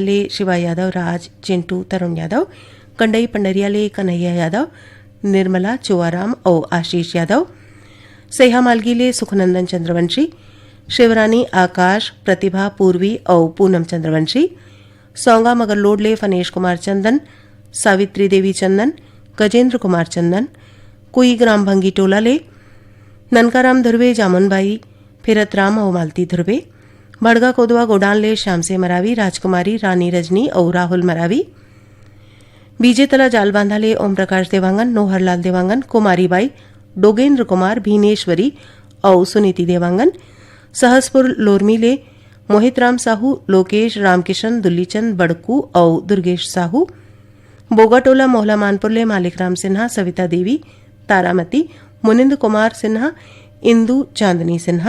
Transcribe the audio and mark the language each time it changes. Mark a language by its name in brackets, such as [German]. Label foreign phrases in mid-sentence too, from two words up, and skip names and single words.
[Chhattisgarhi] ले शिवा यादव राज चिंटू तरुण यादव गंडई पंडरिया ले कन्हैया यादव निर्मला चुआराम और आशीष यादव सैहा मालगी ले सुखनंदन चंद्रवंशी शिवरानी आकाश प्रतिभा पूर्वी और पूनम चंद्रवंशी सौंगा मगरलोड ले फनेश कुमार चंदन सावित्री देवी चंदन गजेंद्र कुमार चंदन कुई ग्राम भंगी टोला ले ननकाराम धुर्वे जामुनबाई फिरतराम और मालती धुर्वे बड़गा कोदवा गोडान ले श्याम से मरावी राजकुमारी रानी रजनी और राहुल मरावी बीजे तला जाल बांधा ले ओम प्रकाश देवांगन नोहरलाल देवांगन कुमारी बाई डोगेंद्र कुमार भीनेश्वरी और सुनीति देवांगन। सहसपुर लोरमी ले मोहित राम साहू, लोकेश रामकिशन, दुल्लीचंद बड़कू और दुर्गेश साहू। बोगाटोला मोहला मानपुर ले मालिक राम सिन्हा, सविता देवी, तारामती, मुनिंद कुमार सिन्हा, इंदू चांदनी सिन्हा।